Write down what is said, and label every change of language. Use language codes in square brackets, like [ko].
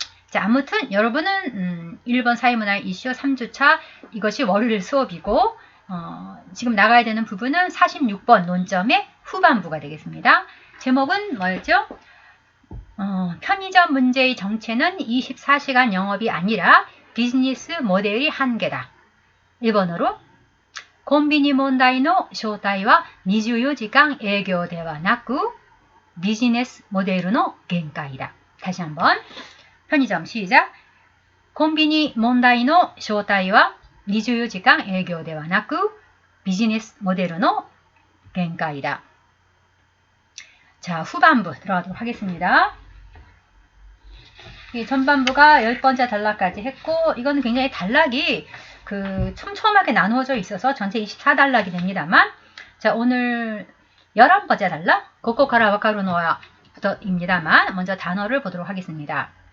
[ko] 자, 아무튼 여러분은 1번 사회문화 이슈 3주차 이것이 월요일 수업이고 지금 나가야 되는 부분은 46번 논점의 후반부가 되겠습니다. 제목은 뭐였죠? 편의점 문제의 정체는 24시간 영업이 아니라 비즈니스 모델의 한계다. 일본어로 [ja] コンビニ問題の正体は24時間営業ではなくビジネスモデルの限界だ. [ko] 다시 한번 편의점 시작. [ja] コンビニ問題の正体は24時間営業ではなくビジネスモデルの限界だ. [ko] 자, 후반부 들어가도록 하겠습니다. 전반부가 10번째 단락까지 했고 이거는 굉장히 단락이 촘촘하게 나누어져 있어서 전체 24단락이 됩니다만 자 오늘 11번째 단락 [ja] 고코카라 와카루노야 [ko] 입니다만 먼저 단어를 보도록 하겠습니다.